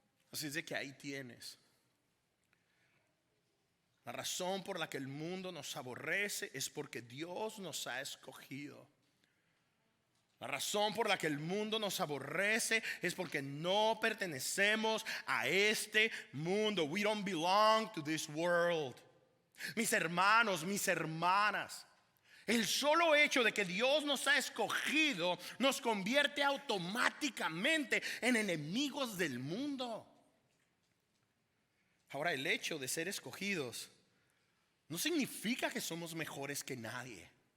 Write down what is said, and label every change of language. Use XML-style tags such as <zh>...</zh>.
<es>Así es de que ahí tienes la razón por la que el mundo nos aborrece, es porque Dios nos ha escogido. La razón por la que el mundo nos aborrece es porque no pertenecemos a este mundo.</es> <en>We don't belong to this world.</en> <es>Mis hermanos, mis hermanas, el solo hecho de que Dios nos ha escogido nos convierte automáticamente en enemigos del mundo. Ahora, el hecho de ser escogidos no significa que somos mejores que nadie.</es>